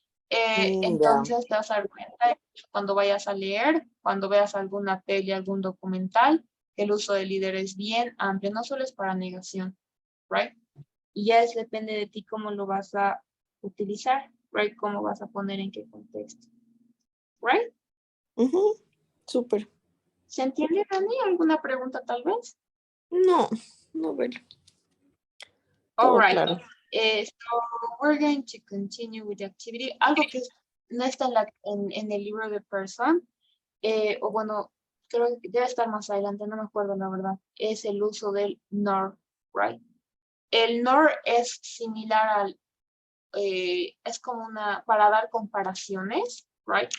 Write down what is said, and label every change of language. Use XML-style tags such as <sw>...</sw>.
<es>Entonces te vas a dar cuenta cuando vayas a leer, cuando veas alguna peli, algún documental, que el uso del líder es bien amplio, no solo es para negación, right? Y ya depende de ti cómo lo vas a utilizar, right? Cómo vas a poner en qué contexto, right? Súper. ¿Se entiende, Dani? ¿Alguna pregunta tal vez? No, no, bueno.</es> <en>All</en> <es>Todo</es> <en>right.</en> <es>claro.</es> <en>So we're going to continue with the activity.</en> <es>Algo que no está en el libro de Person, o bueno, creo que debe estar más adelante, no me acuerdo la verdad, es el uso del nor, right? El nor es similar al, es como para dar comparaciones, right?</es>